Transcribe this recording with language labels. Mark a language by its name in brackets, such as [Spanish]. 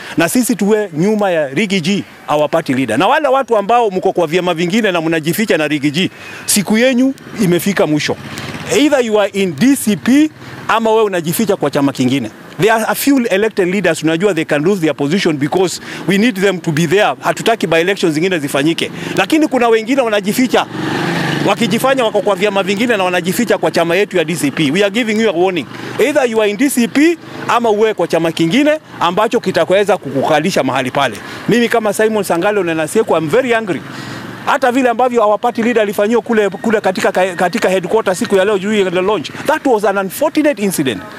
[Swahili] Na sisi tuwe nyuma ya Riggy G, [English] our party leader. [Swahili] Na wale watu ambao mko kwa vyama vingine na mnajificha na Riggy G, siku yenu imefika mwisho. [English] Either you are in DCP [Swahili] ama wewe unajificha kwa chama kingine. [English] There are a few elected leaders unajua they can lose their position because we need them to be there. [Swahili] Hatutaki by elections zingine zifanyike. Lakini kuna wengine wanajificha. Wakijifanya wako kwa vyama vingine na wanajificha kwa chama yetu ya DCP. [English] We are giving you a warning. Either you are in DCP [Swahili] ama uwe kwa chama kingine ambacho kitakweza kukukalisha mahali pale. Mimi kama Simon Sangale Ole Nasiekwa, [English] I'm very angry. [Swahili] Hata vile ambavyo [English] our party leader [Swahili] alifanyiwa kule katika headquarters siku ya leo juu ya launch, [English] that was an unfortunate incident.